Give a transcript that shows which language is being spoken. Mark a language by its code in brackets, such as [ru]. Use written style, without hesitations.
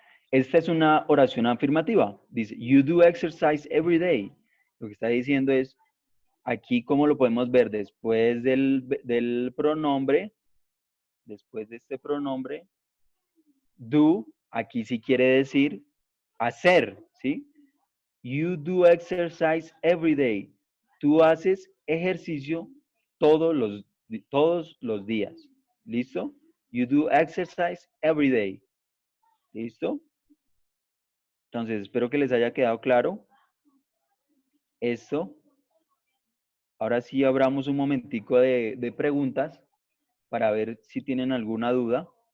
[es] Esta es una oración afirmativa. Dice, [en] you do exercise every day. [es] Lo que está diciendo es, aquí como lo podemos ver, después del pronombre, después de este pronombre, do, aquí sí quiere decir hacer, ¿sí? [en] You do exercise every day. [es] Tú haces ejercicio todos los días. ¿Listo? [en] You do exercise every day. [es] ¿Listo? Entonces, espero que les haya quedado claro esto. Ahora sí abramos un momentico de preguntas para ver si tienen alguna duda.